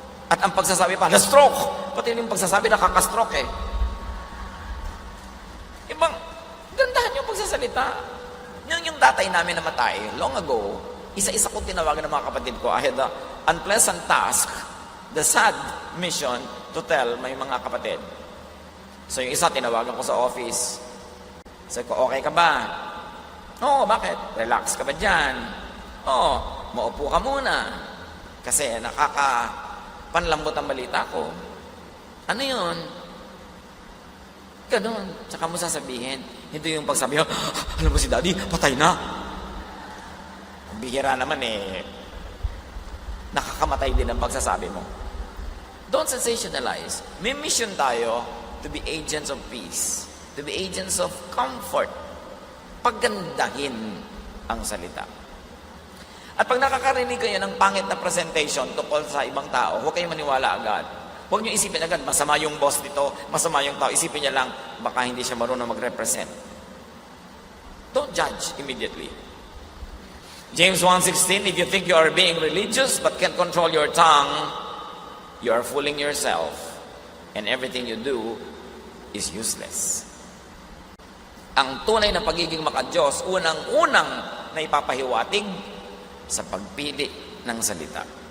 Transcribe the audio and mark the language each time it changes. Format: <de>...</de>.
<tl>At ang pagsasabi pa, na-stroke. Pati yung pagsasabi, nakaka-stroke eh. Ibang, gandahan yung pagsasalita. Yung tatay namin namatay, long ago, isa-isa kong tinawagan ng mga kapatid ko.</tl> <en>I had the unpleasant task, the sad mission to tell my</en> <tl>mga kapatid. So yung isa, tinawagan ko sa office. Sabi ko, okay ka ba? Oo, bakit? Relax ka ba dyan? Oo, maupo ka muna. Kasi nakakapanlambot ang balita ko. Ano yun? Ganon. Tsaka mo sasabihin. Hindi yung pagsabi, alam mo si daddy, patay na. Bihira naman eh. Nakakamatay din ang pagsasabi mo.</tl> <en>Don't sensationalize. May mission tayo to be agents of peace. To be agents of comfort.</en> <tl>Paggandahin ang salita. At pag nakakarinig kayo ng pangit na presentation tungkol sa ibang tao, huwag kayong maniwala agad. Huwag nyo isipin agad, masama yung boss dito, masama yung tao. Isipin niya lang, baka hindi siya marunong mag-represent.</tl> <en>Don't judge immediately. James 1:16, if you think you are being religious but can't control your tongue, you are fooling yourself, and everything you do is useless.</en> <tl>Ang tunay na pagiging maka-Diyos, unang-unang na ipapahiwatig sa pagpili ng salita.</tl>